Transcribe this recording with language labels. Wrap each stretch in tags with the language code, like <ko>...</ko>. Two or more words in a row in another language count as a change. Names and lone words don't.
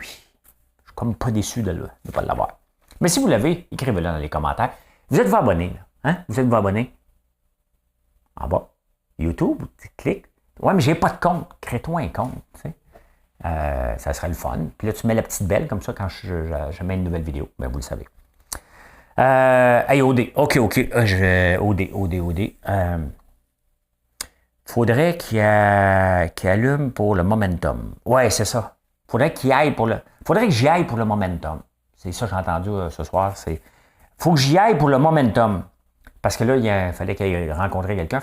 <fr>Je suis comme pas déçu de ne pas l'avoir. Mais si vous l'avez, écrivez-le dans les commentaires. Vous êtes-vous abonné? Là? Hein? Vous êtes-vous abonné? En bas. YouTube, tu cliques. Ouais, mais j'ai pas de compte. Crée-toi un compte. Tu sais. Ça serait le fun. Puis là, tu mets la petite belle comme ça quand je mets une nouvelle vidéo. Ben, vous le savez. Hey, OD. OK. OD. Faudrait qu'il allume pour le momentum. Ouais, c'est ça. Faudrait que j'y aille pour le momentum. C'est ça que j'ai entendu ce soir. Faut que j'y aille pour le momentum. Parce que là, il fallait qu'il rencontre quelqu'un.</fr>